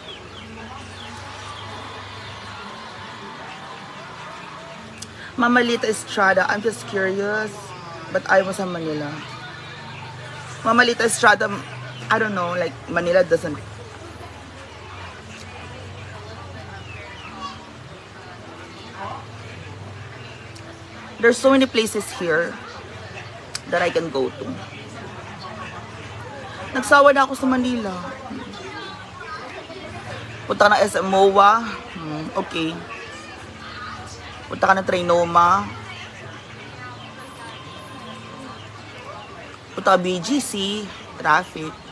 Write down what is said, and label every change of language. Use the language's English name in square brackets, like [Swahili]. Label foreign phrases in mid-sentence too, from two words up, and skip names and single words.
[English] Mamalita Estrada, I'm just curious, but I was in Manila. Mamalita Estrada, I don't know, like Manila doesn't. There's so many places here that I can go to. [Filipino] Nagsawa na ako sa Manila. Punta ka ng SM MOA. Okay. Punta ka ng Trinoma. Punta ka BGC. Traffic.